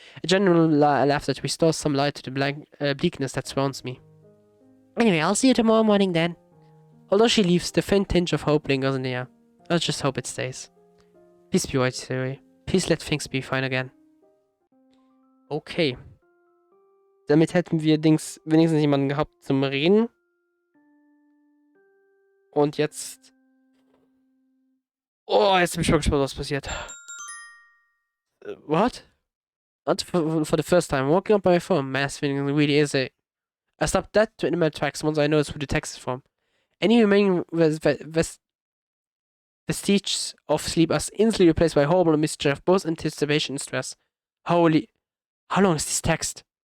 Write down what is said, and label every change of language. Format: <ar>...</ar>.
<en>A general laugh that restores some light to the bleakness that surrounds me. Anyway, I'll see you tomorrow morning then. Although she leaves, the faint tinge of hope lingers in the air. I'll just hope it stays. Please be right, Siri. Please let things be fine again. Okay.</en> <de>Damit hätten wir wenigstens jemanden gehabt zum Reden. Und jetzt... Oh, jetzt bin ich schon gespannt, was passiert.</de> <en>What? Not for the first time. Walking up my phone, mass feeling really is a... I stopped that to my tracks once I noticed who the text is from. Any remaining vestiges of sleep are instantly replaced by horrible mischief, both anticipation and stress. Holy... How long is this text?</en>